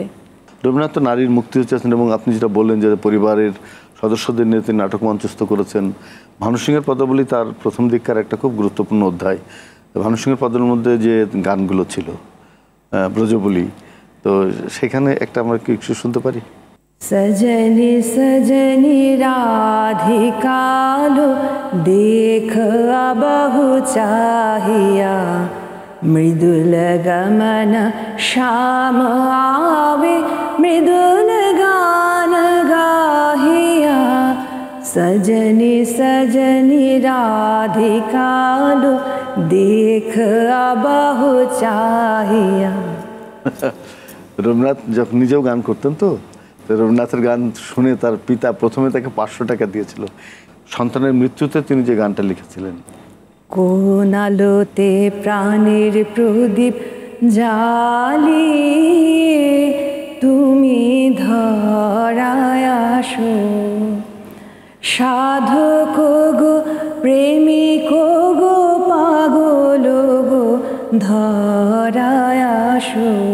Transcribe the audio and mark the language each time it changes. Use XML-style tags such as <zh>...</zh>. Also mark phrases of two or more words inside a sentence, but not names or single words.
<bn>রবীন্দ্রনাথ তো নারীর মুক্তি চেয়েছেন, এবং আপনি যেটা বললেন যে পরিবারের সদস্যদের নিয়ে তিনি নাটক মঞ্চস্থ করেছেন। ভানু সিংহের পদাবলী তার প্রথম দিককার একটা খুব গুরুত্বপূর্ণ অধ্যায়। ভানু সিংহের পদাবলীর মধ্যে যে গানগুলো ছিল ব্রজবলী, তো সেখানে একটা আমরা কি একটু শুনতে পারি? সজনী সজনী রাধিকালো দেখ বহু চাহিয়া, মৃদুল গমন শ্যাম আবে মৃদুল গান গাহিয়া। সজনী সজনী রাধিকালো দেখ বহু চাহিয়া। রবীন্দ্রনাথ যখন নিজেও গান করতেন, তো রবীন্দ্রনাথের গান শুনে তার পিতা প্রথমে তাকে 500 টাকা দিয়েছিল। সন্তানের মৃত্যুতে তিনি যে গানটা লিখেছিলেন, কোন আলোতে প্রাণের প্রদীপ জ্বালিয়ে তুমি ধরায় আসো, সাধক গো প্রেমিক গো পাগল গো ধরায় আসো।</bn>